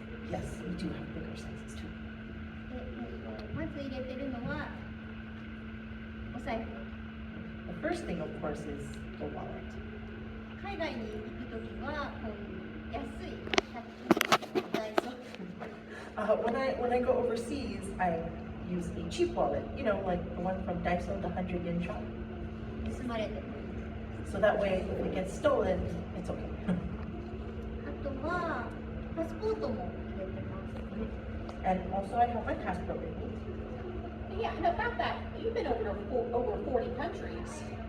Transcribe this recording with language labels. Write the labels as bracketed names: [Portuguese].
[English] Yes, we do have bigger sizes too. [Japanese] で、まず入れてるのはお財布。 [English] The first thing, of course, is the wallet. [Japanese] 海外に行くときはこういう安い100均ダイソー [English] When I go overseas, I use a cheap wallet, you know, like the one from Daiso, the 100 yen shop. [Japanese] 盗まれても [English] So that way, if it gets stolen, it's okay. [Japanese] あとはパスポートも入れてます [English] And also, I have my passport with me. Yeah, and about that, you've been over 40 countries.